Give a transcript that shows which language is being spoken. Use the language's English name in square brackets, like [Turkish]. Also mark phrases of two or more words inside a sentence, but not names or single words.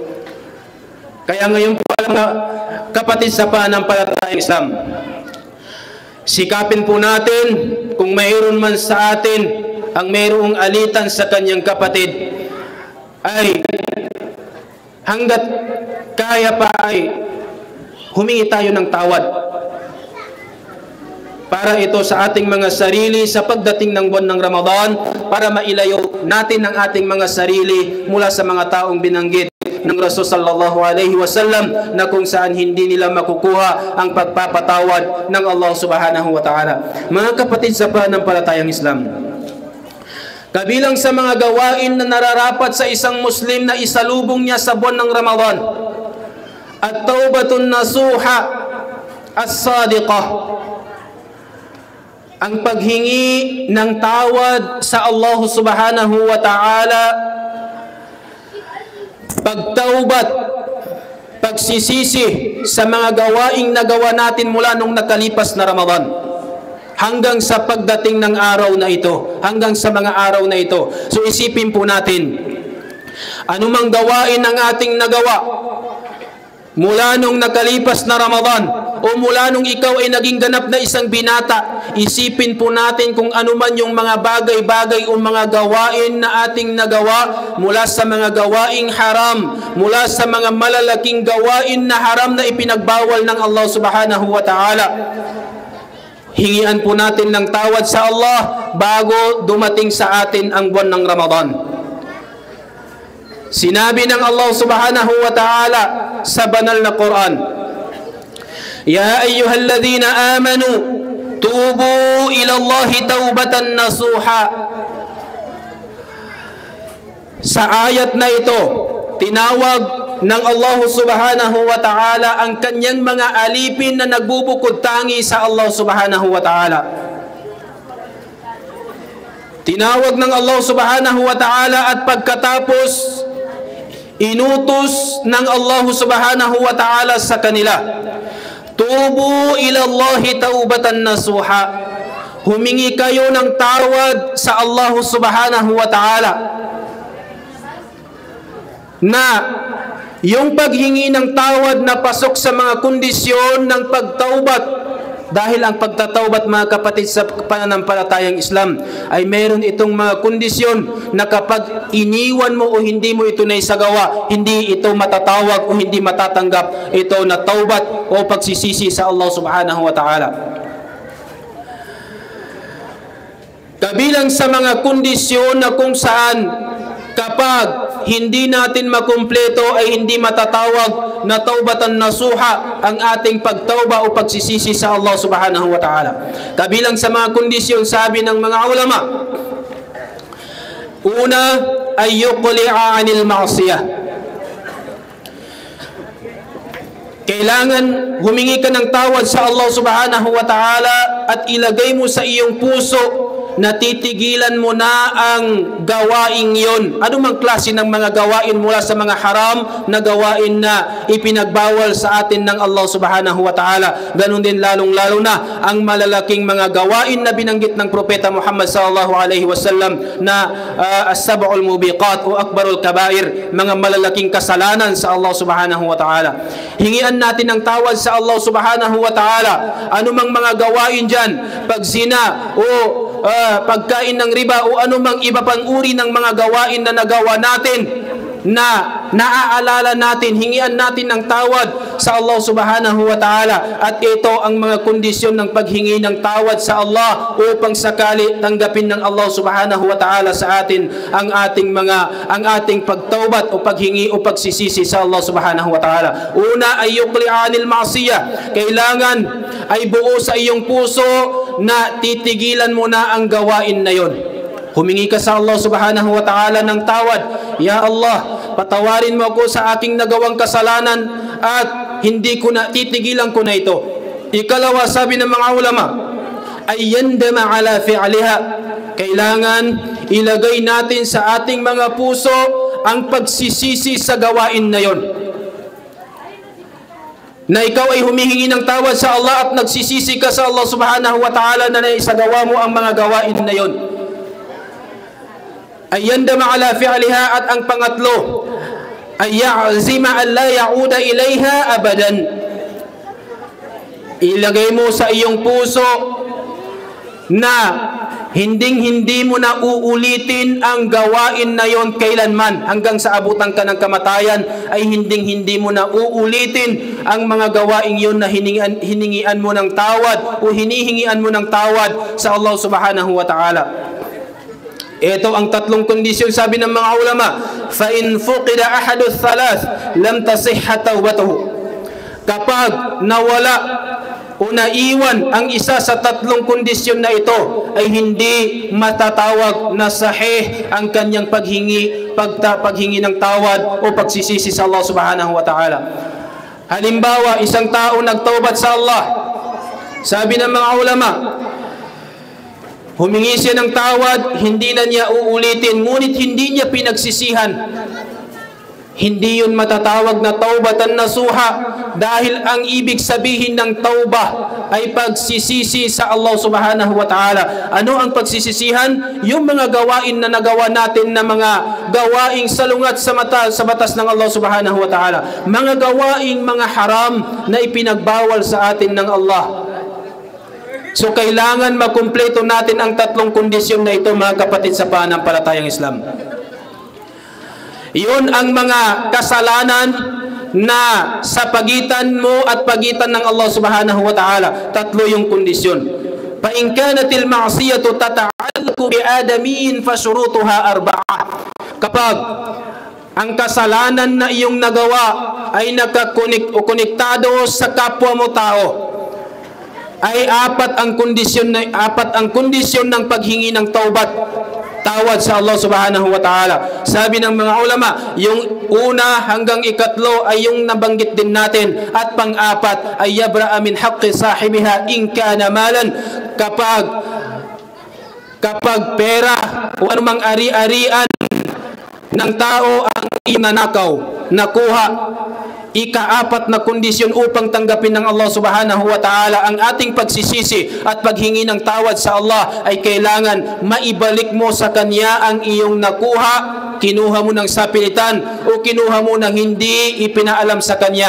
[Filipino] Kaya ngayon po, mga kapatid sa pananampalatayang Islam, sikapin po natin, kung mayroon man sa atin ang mayroong alitan sa kanyang kapatid, ay hanggat kaya pa ay humingi tayo ng tawad para ito sa ating mga sarili sa pagdating ng buwan ng Ramadan, para mailayo natin ang ating mga sarili mula sa mga taong binanggit ng Rasul [Arabic] صلى الله عليه وسلم [Filipino] na kung saan hindi nila makukuha ang pagpapatawad ng Allah [Arabic] سبحانه وتعالى. [Filipino] Mga kapatid sa pananampalatayang Islam, kabilang sa mga gawain na nararapat sa isang Muslim na isalubong niya sa buwan ng Ramadan, [Arabic] التوبة النصوح الصادقة, [Filipino] ang paghingi ng tawad sa Allah [Arabic] سبحانه وتعالى, [Filipino] pagsisisi sa mga gawaing nagawa natin mula nung nakalipas na Ramadan hanggang sa pagdating ng araw na ito, hanggang sa mga araw na ito. So isipin po natin, anumang gawain ang ating nagawa mula nung nakalipas na Ramadan o mula nung ikaw ay naging ganap na isang binata, isipin po natin kung ano man yung mga bagay-bagay o mga gawain na ating nagawa mula sa mga gawaing haram, mula sa mga malalaking gawain na haram na ipinagbawal ng Allah [Arabic] سبحانه وتعالى. [Filipino] Hingian po natin ng tawad sa Allah bago dumating sa atin ang buwan ng Ramadan. Sinabi ng Allah [Arabic] سبحانه وتعالى [Filipino] sa banal na Quran, [Arabic] يا أيها الذين آمنوا توبوا إلى الله توبة نصوحا. [Filipino] Sa ayat na ito, tinawag ng Allah [Arabic] سبحانه وتعالى [Filipino] ang kanyang mga alipin na nagbubukod tangi sa Allah [Arabic] سبحانه وتعالى. [Filipino] Tinawag ng Allah [Arabic] سبحانه وتعالى [Filipino] at pagkatapos inutos ng Allah [Arabic] سبحانه وتعالى [Filipino] sa kanila, [Arabic] توبوا إلى الله توبة نصوحا. [Filipino] Humingi kayo ng tawad sa Allah [Arabic] سبحانه وتعالى, [Filipino] na yung paghingi ng tawad na pasok sa mga kondisyon ng pagtaubat. Dahil ang pagtataubat, mga kapatid, sa pananampalatayang Islam ay meron itong mga kondisyon na kapag iniwan mo o hindi mo ito naisagawa, hindi ito matatawag o hindi matatanggap ito na taubat o pagsisisi sa Allah [Arabic] سبحانه وتعالى. [Filipino] Kabilang sa mga kondisyon na kung saan kapag hindi natin makumpleto ay hindi matatawag na [Arabic] توبة نصوحا [Filipino] ang ating pagtauba o pagsisisi sa Allah [Arabic] سبحانه وتعالى. [Filipino] Kabilang sa mga kondisyon, sabi ng mga ulama, una ay [Arabic] يقلع عن المعصية. [Filipino] Kailangan humingi ka ng tawad sa Allah [Arabic] سبحانه وتعالى [Filipino] at ilagay mo sa iyong puso na titigilan mo na ang gawain yon. Ano mang klase ng mga gawain mula sa mga haram na gawain na ipinagbawal sa atin ng Allah [Arabic] سبحانه وتعالى. [Filipino] Ganon din lalong-lalo na ang malalaking mga gawain na binanggit ng Propeta Muhammad [Arabic] صلى الله عليه وسلم [Filipino] na [Arabic] السبع الموبقات [Filipino] o [Arabic] أكبر الكبائر, [Filipino] mga malalaking kasalanan sa Allah [Arabic] سبحانه وتعالى. [Filipino] Hingian natin ng tawad sa Allah [Arabic] سبحانه وتعالى. [Filipino] Anumang mga gawain dyan, pagzina o pagkain ng riba o anumang iba pang uri ng mga gawain na nagawa natin na naaalala natin, hingian natin ng tawad sa Allah [Arabic] سبحانه وتعالى. [Filipino] At ito ang mga kondisyon ng paghingi ng tawad sa Allah upang sakali tanggapin ng Allah [Arabic] سبحانه وتعالى [Filipino] sa atin ang ating pagtaubat o paghingi o pagsisisi sa Allah [Arabic] سبحانه وتعالى. [Filipino] Una ay [Arabic] يقلع عن المعصية. [Filipino] Kailangan ay buo sa iyong puso na titigilan mo na ang gawain na yon. Humingi ka sa Allah [Arabic] سبحانه وتعالى [Filipino] ng tawad. [Arabic] يا الله, [Filipino] patawarin mo ako sa aking nagawang kasalanan at hindi ko na, titigilan ko na ito. Ikalawa, sabi ng mga ulama, ay [Arabic] يندم على فعلها. [Filipino] Kailangan ilagay natin sa ating mga puso ang pagsisisi sa gawain na yon. Na ikaw ay humihingi ng tawad sa Allah at nagsisisi ka sa Allah [Arabic] سبحانه وتعالى [Filipino] na naisagawa mo ang mga gawain na yon. [Arabic] أن يندم على فعلها. [Filipino] At ang pangatlo ay [Arabic] يعزم أن لا يعود إليها أبدا. [Filipino] Ilagay mo sa iyong puso na hindi mo na uulitin ang gawain na yon kailanman. Hanggang sa abutan ka ng kamatayan ay hindi mo na uulitin ang mga gawain yon na hiningian mo ng tawad o hinihingian mo ng tawad sa Allah [Arabic] سبحانه وتعالى. [Filipino] Ito ang tatlong kondisyon, sabi ng mga ulama, [Arabic] فإن فقد أحد ثلاث لم تصح توبته. [Filipino] Kapag nawala o naiwan ang isa sa tatlong kondisyon na ito, ay hindi matatawag na sahih ang kanyang paghingi ng tawad o pagsisisi sa Allah [Arabic] سبحانه وتعالى. [Filipino] Halimbawa, isang tao nagtaubat sa Allah. Sabi ng mga ulama, humingi siya ng tawad, hindi na niya uulitin, ngunit hindi niya pinagsisihan. hindi yun matatawag na [Arabic] توبة نصوحا, [Filipino] dahil ang ibig sabihin ng tauba ay pagsisisi sa Allah [Arabic] سبحانه وتعالى. [Filipino] Ano ang pagsisisihan? Yung mga gawain na nagawa natin na mga gawaing salungat sa batas ng Allah [Arabic] سبحانه وتعالى, [Filipino] mga gawaing mga haram na ipinagbawal sa atin ng Allah. So kailangan makumpleto natin ang tatlong kondisyon na ito, mga kapatid sa pananampalatayang Islam. Iyon ang mga kasalanan na sa pagitan mo at pagitan ng Allah [Arabic] سبحانه وتعالى. [Filipino] Tatlo yung kondisyon. [Arabic] فإن كانت المعصية تتعلق بآدميين فشروطها أربعة. [Filipino] Kapag ang kasalanan na iyong nagawa ay nakakonektado sa kapwa mo tao, ay apat ang kondisyon ng paghingi ng tawad sa Allah [Arabic] سبحانه وتعالى. [Filipino] Sabi ng mga ulama, yung una hanggang ikatlo ay yung nabanggit din natin, at pang-apat ay [Arabic] يبرأ من حق صاحبها إن كان مالا. [Filipino] Kapag pera o anumang ari-arian ng tao ang inanakaw, nakuha, ika-apat na kondisyon upang tanggapin ng Allah [Arabic] سبحانه وتعالى [Filipino] ang ating pagsisisi at paghingi ng tawad sa Allah ay kailangan maibalik mo sa Kanya ang iyong nakuha, kinuha mo ng sapilitan o kinuha mo ng hindi ipinaalam sa Kanya.